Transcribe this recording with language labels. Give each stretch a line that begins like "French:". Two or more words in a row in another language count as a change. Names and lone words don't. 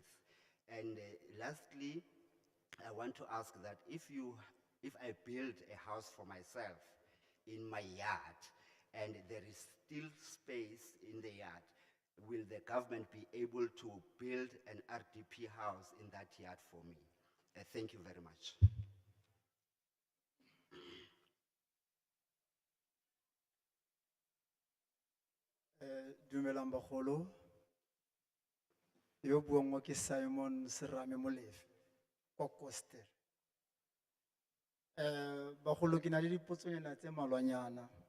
English: And lastly, I want to ask that if I build a house for myself in my yard and there is still space in the yard, will the government be able to build an RDP house in that yard for me? Thank you very much.
Tswana: Dumelang bagolo. Yo buang mo ke Simon Serame Molefe, ko Koster. Bagolo ke na le dipotsonyana tse malwanyana.